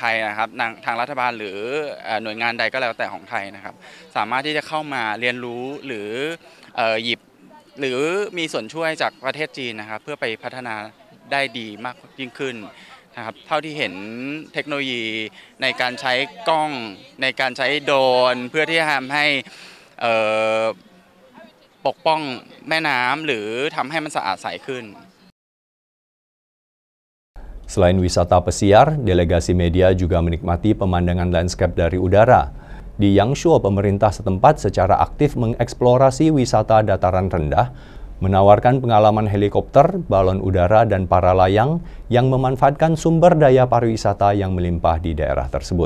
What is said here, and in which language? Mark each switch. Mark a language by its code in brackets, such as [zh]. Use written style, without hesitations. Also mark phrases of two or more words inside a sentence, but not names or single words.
[th] ยนะครับทางรัฐบาลหรือหน่วยงานใดก็แล้วแต่ของไทยนะครับสามารถที่จะเข้ามาเรียนรู้หรือหยิบหรือมีส่วนช่วยจากประเทศจีนนะครับเพื่อไปพัฒนาได้ดีมากยิ่งขึ้นนะครับเท่าที่เห็นเทคโนโลยีในการใช้กล้องในการใช้โดรนเพื่อที่จะทำให้ปกป้องแม่น้ำหรือทำให้มันสะอาดใสขึ้น [id] Selain wisata pesiar, delegasi media juga menikmati pemandangan landscape dari udara. Di Yangshuo, pemerintah setempat secara aktif mengeksplorasi wisata dataran rendah, menawarkan pengalaman helikopter, balon udara, dan para layang yang memanfaatkan sumber daya pariwisata yang melimpah di daerah tersebut.